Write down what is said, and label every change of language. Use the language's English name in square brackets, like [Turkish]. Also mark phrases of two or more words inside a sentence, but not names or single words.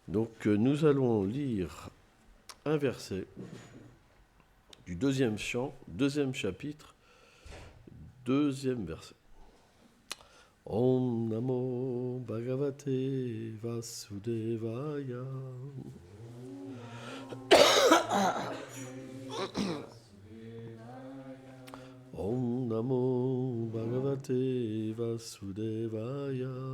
[French] Donc nous allons lire un verset du deuxième chant, deuxième chapitre, deuxième verset. [Sanskrit] ॐ नमो भगवते वासुदेवाय. ॐ नमो भगवते वासुदेवाय.